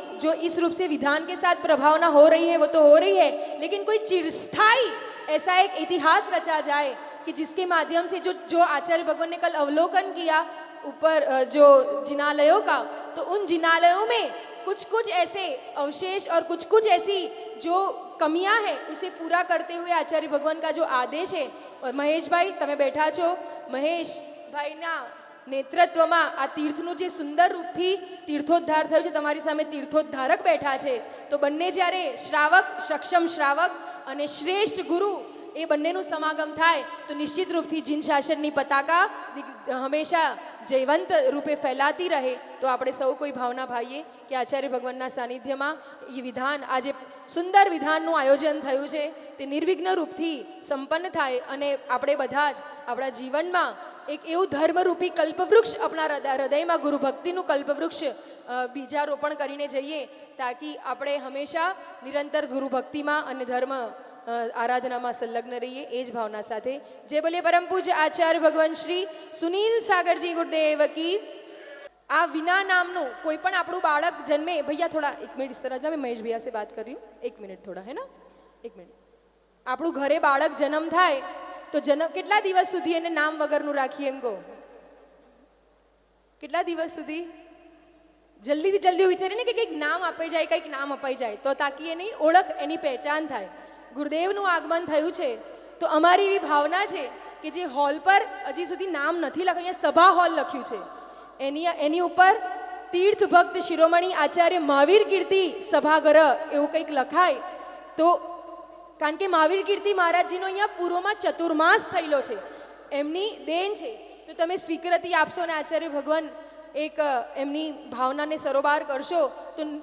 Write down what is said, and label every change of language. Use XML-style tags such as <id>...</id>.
<hi>जो इस रूप से विधान के साथ प्रभावना हो रही है वो तो हो रही है, लेकिन कोई चिरस्थाई ऐसा एक इतिहास रचा जाए कि जिसके माध्यम से जो जो आचार्य भगवान ने कल अवलोकन किया ऊपर जो जिनालयों का, तो उन जिनालयों में कुछ कुछ ऐसे अवशेष और कुछ कुछ ऐसी जो कमियां हैं उसे पूरा करते हुए आचार्य भगवान का जो आदेश है।</hi> <gu>और महेश भाई તમે બેઠા છો, મહેશ ભાઈના નેતૃત્વમાં આ તીર્થનું જે સુંદર રૂપથી તીર્થોદ્ધાર થયું છે, તમારી સામે તીર્થોદ્ધારક બેઠા છે, તો બંને જ્યારે શ્રાવક, સક્ષમ શ્રાવક અને શ્રેષ્ઠ ગુરુ એ બંનેનું સમાગમ થાય તો નિશ્ચિત રૂપથી જીન શાસનની પતાકા હંમેશા જયવંત રૂપે ફેલાતી રહે। તો આપણે સૌ કોઈ ભાવના ભાઈએ કે આચાર્ય ભગવાનના સાનિધ્યમાં એ વિધાન, આજે સુંદર વિધાનનું આયોજન થયું છે તે નિર્વિઘ્ન રૂપથી સંપન્ન થાય અને આપણે બધા જ આપણા જીવનમાં એક એવું ધર્મરૂપી કલ્પવૃક્ષ આપણા હૃદયમાં ગુરુ ભક્તિનું કલ્પવૃક્ષ બીજારોપણ કરીને જઈએ, તાકી આપણે હંમેશા નિરંતર ગુરુ ભક્તિમાં અને ધર્મ આરાધનામાં સંલગ્ન રહીએ। એ જ ભાવના સાથે જય બોલીએ પરમ પૂજ્ય આચાર્ય ભગવાન શ્રી સુનિલ સાગરજી ગુરુદેવ की। આ વિના નામનું કોઈ પણ આપણું બાળક જન્મે, ભૈયા થોડા એક મિનિટ</gu> <hi>इस तरह मैं महेश भैया से बात कर रही हूँ, एक मिनट थोड़ा है ना, एक मिनट।</hi> <gu>આપણું ઘરે બાળક જન્મ થાય તો જન્મ કેટલા દિવસ સુધી એને નામ વગરનું રાખીએ એમ કહો? કેટલા દિવસ સુધી? જલ્દીથી જલ્દી વિચારીને કે કંઈક નામ અપાઈ જાય, કંઈક નામ અપાઈ જાય તો તાકી એની ઓળખ, એની પહેચાન થાય। ગુરુદેવનું આગમન થયું છે તો અમારી એવી ભાવના છે કે જે હોલ પર હજી સુધી નામ નથી લખ્યું, અહીંયા સભા હોલ લખ્યું છે, એની ઉપર તીર્થ ભક્ત શિરોમણી આચાર્ય મહાવીર કીર્તિ સભાગૃહ એવું કંઈક લખાય તો, કારણ કે મહાવીર કીર્તિ મહારાજજીનો અહીંયા પૂર્વમાં ચતુર્માસ થયેલો છે, એમની દેન છે, તો તમે સ્વીકૃતિ આપશો અને આચાર્ય ભગવાન એક એમની ભાવનાને સરોબાર કરશો તો</gu>